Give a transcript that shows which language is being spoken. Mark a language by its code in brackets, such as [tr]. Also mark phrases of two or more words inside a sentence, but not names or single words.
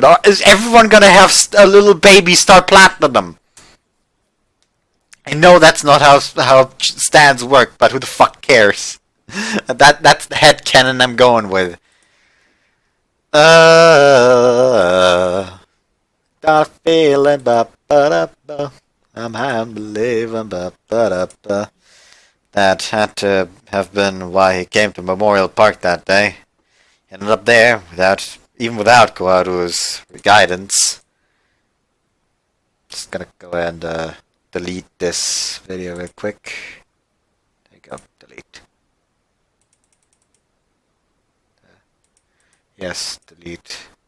[en] Or is everyone gonna have a little baby start planting them? I know that's not how stands work, but who the fuck cares? That's the headcanon I'm going with. Got a feeling, ba-ba-da-ba. I'm high on believing, ba-ba-da-ba. That had to have been why he came to Memorial Park that day. He ended up there, even without Koharu's guidance. Just gonna go ahead and delete this video real quick. There you go, delete. Yes, delete.